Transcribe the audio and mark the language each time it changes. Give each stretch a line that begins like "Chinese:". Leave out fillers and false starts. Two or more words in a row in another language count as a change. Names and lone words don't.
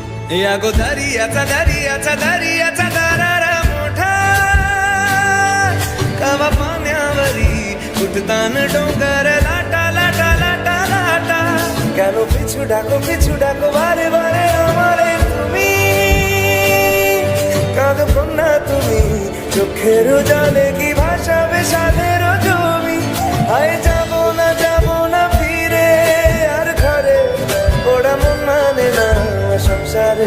Marathi: या गो दर्याचा दर्याचा दर्याचा दरारा मोठा कवा पाण्यावरी उठतान डोंगर लाटा लाटा लाटा लाटा
Bangla: কেন পিছু ডাকো বারে বারে আমারে তুমি কাঁদো না তুমি চোখের জলে কি ভাসাবে সাদের জমি হায় যাব না ফিরে আর ঘরে ওরা মন মানে না সংসারে